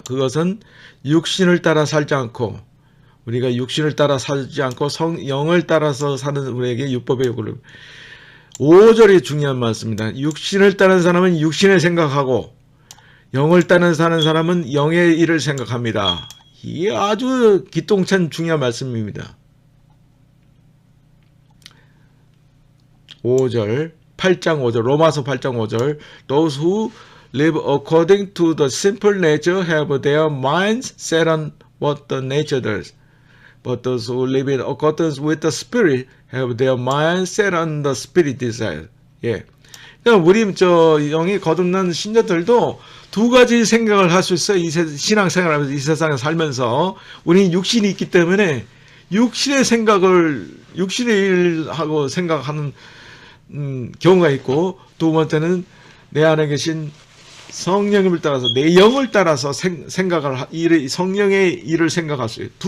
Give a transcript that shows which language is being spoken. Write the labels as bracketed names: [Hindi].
[Korean] 그것은 육신을 따라 살지 않고 우리가 육신을 따라 살지 않고 영을 따라서 사는 우리에게 율법의 요구를 5절이 중요한 말씀입니다. 육신을 따르는 사람은 육신을 생각하고 영을 따르는 사는 사람은 영의 일을 생각합니다. 이게 아주 기똥찬 중요한 말씀입니다. 5절 8장 5절 로마서 8장 5절 [English] Those who live according to the simple nature have their minds set on what the nature does. But those who live in accordance with the spirit have their minds set on the spirit desire. [Korean] 예. 그러니까 우리 영이 거듭난 신자들도 두 가지 생각을 할 수 있어요. 이 신앙생활하면서 이 세상에 살면서 우리는 육신이 있기 때문에 육신의 생각을 육신의 일하고 생각하는 경우가 있고 두 번째는 내 안에 계신 성령님을 따라서 내 영을 따라서 생각을 성령의 일을 생각할 수 있어요.